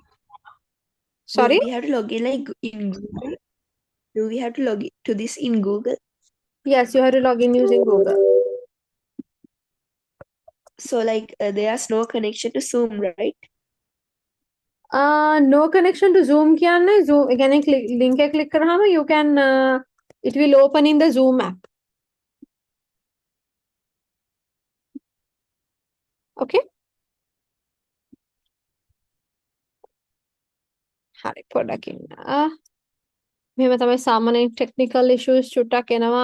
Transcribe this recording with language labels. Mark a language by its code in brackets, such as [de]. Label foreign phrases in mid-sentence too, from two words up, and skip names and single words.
[en] Sorry? Do we have to log in like in Google? Do we have to log in to this in Google? Yes, you have to log in using Google. So like there's no connection to Zoom, right? No connection to Zoom [si] කියන්නේ Zoom ඒ කියන්නේ link එක click කරාම [en] you can it will open in the Zoom app. Okay? [si] හරි පොඩ්ඩක් ඉන්න. මෙහෙම තමයි සාමාන්‍ය [en] technical issues [si] චුට්ටක් එනවා.